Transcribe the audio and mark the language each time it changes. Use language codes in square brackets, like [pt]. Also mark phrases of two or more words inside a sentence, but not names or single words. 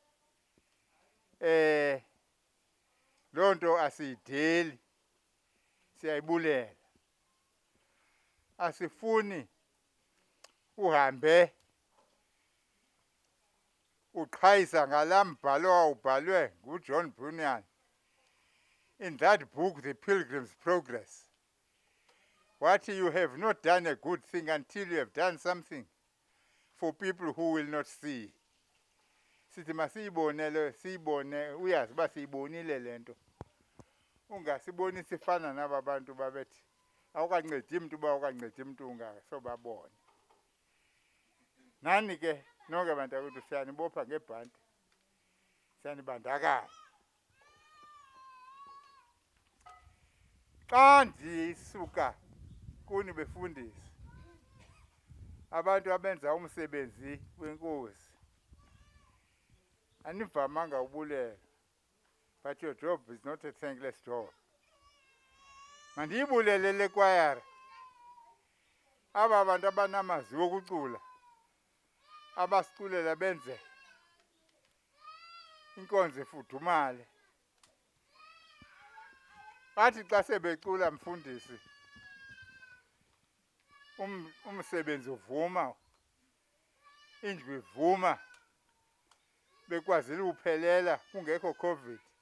[xh] Loo nto asiyideli, siyayibulela. Asifuni uhambe uqhayisa ngalaa mbhalo wawubhalwe nguJohn Bunyan [en] in that book, [xh] The Pilgrim's Progress. [en] What you have not done a good thing until you have done something for people who will not see. [xh] Sithi siyibone, uyazi uba siyibonile le nto. Ungasiboni sifana naba bantu babethi awukancedi mntu uba awukancedi mntu ungasobabone. Nani ke nonke bantakwethu siyanibopha ngebhanti, siyanibandakanya. Xa ndisuka kuni befundisi, abantu abenza umsebenzi wenkosi, anivamanga ubulela, [en] but your job is not a thankless job. [xh] Mandiyibulele le kwayara, aba bantu abanamazwi wokucula, abasiculela benze inkonzo efudumale. Bathi xa sebecula mfundisi, umsebenzi uvuma, indlu ivuma, bekwazile uphelela kungekho COVID.